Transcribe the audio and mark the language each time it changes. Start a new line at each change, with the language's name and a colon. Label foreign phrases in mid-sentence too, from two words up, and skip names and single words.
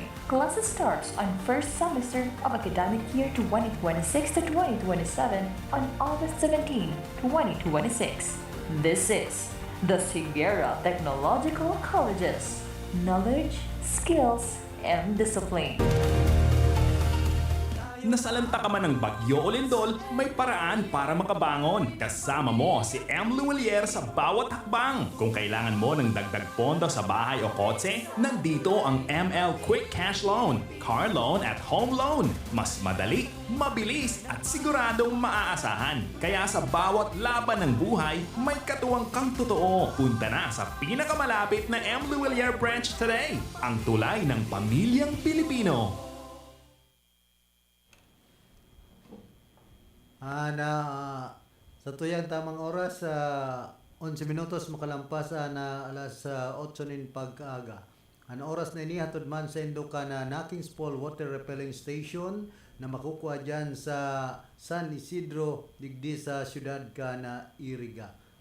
English: Classes starts on first semester of academic year 2026 to 2027 on August 17, 2026. This is the Sigera Technological Colleges. Knowledge, skills, and discipline.
Filipino: Nasalanta ka man ng bagyo o lindol, may paraan para makabangon. Kasama mo si M. Luelier sa bawat hakbang. Kung kailangan mo ng dagdag pondo sa bahay o kotse, nandito ang ML Quick Cash Loan, Car Loan at Home Loan. Mas madali, mabilis at siguradong maaasahan. Kaya sa bawat laban ng buhay, may katuwang kang totoo. Punta na sa pinakamalapit na M. Luelier
English: branch today.
Filipino: Ang tulay ng pamilyang Pilipino.
Bikol: Sa tuyang tamang oras, 11 minutos makalampas na alas 8 nin pag-aga. Ang oras na ini hatod man sa Indoka na Nakings Fall Water Repelling Station na makukuha dyan sa San Isidro, digdi sa siyudad ka na Iriga.